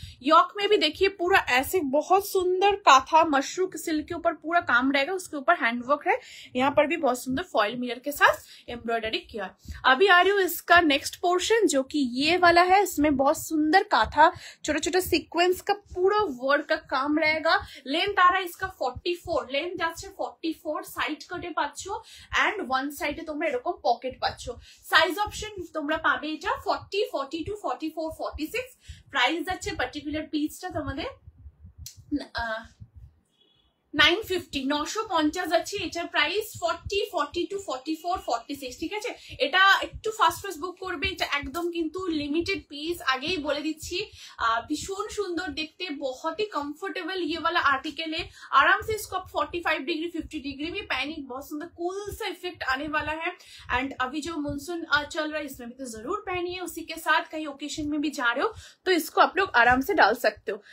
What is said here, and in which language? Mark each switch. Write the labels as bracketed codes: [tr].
[hi] York में भी देखिए पूरा ऐसे बहुत सुंदर काथा मशरू सिल्क के ऊपर पूरा काम रहेगा, उसके ऊपर हैंडवर्क है। यहाँ पर भी बहुत सुंदर फॉइल मिरर के साथ एम्ब्रॉयडरी किया। अभी आ रही हूँ इसका नेक्स्ट पोर्शन जो कि ये वाला है। इसमें बहुत सुंदर काथा, छोटा छोटा सीक्वेंस का पूरा वर्क का काम रहेगा। लेंथ आ रहा है इसका 44, [bn] लेंथ যাচ্ছে 44, সাইড কাটে পাচ্ছো এন্ড ওয়ান সাইডে তোমরা এরকম পকেট পাচ্ছো। সাইজ অপশন তোমরা পাবে এটা 40, 42, 44, 46। প্রাইস যাচ্ছে পার্টিকুলার পিসটা তোমাদের 950, 950 যাচ্ছে এটার প্রাইস। 40, 42, 44, 46, ঠিক আছে। এটা একটু ফাস্ট বুক করবে, এটা একদম কিন্তু লিমিটেড পিস, আগেই বলে দিচ্ছি। [hi] भीषण सुंदर देखते, बहुत ही कंफर्टेबल ये वाला आर्टिकल है। आराम से इसको आप 45 डिग्री 50 डिग्री में पहनी, बहुत सुंदर कूल सा इफेक्ट आने वाला है। एंड अभी जो मानसून चल रहा है इसमें भी तो जरूर पहनिए, उसी के साथ कहीं ओकेशन में भी जा रहे हो तो इसको आप लोग आराम से डाल सकते हो।